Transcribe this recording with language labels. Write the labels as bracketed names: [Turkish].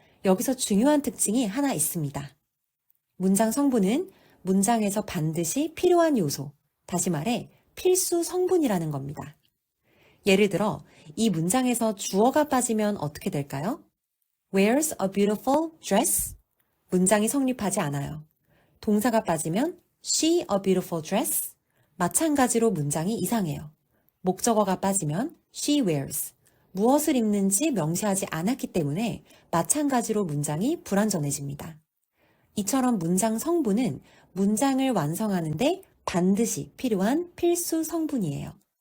[Korean] 여기서 중요한 특징이 하나 있습니다. 문장 성분은 문장에서 반드시 필요한 요소, 다시 말해 필수 성분이라는 겁니다. 예를 들어 이 문장에서 주어가 빠지면 어떻게 될까요? [English] Wears a beautiful dress? [Korean] 문장이 성립하지 않아요. 동사가 빠지면 [English] she a beautiful dress? [Korean] 마찬가지로 문장이 이상해요. 목적어가 빠지면 [English] she wears. [Korean] 무엇을 입는지 명시하지 않았기 때문에 마찬가지로 문장이 불완전해집니다. 이처럼 문장 성분은 문장을 완성하는데 반드시 필요한 필수 성분이에요.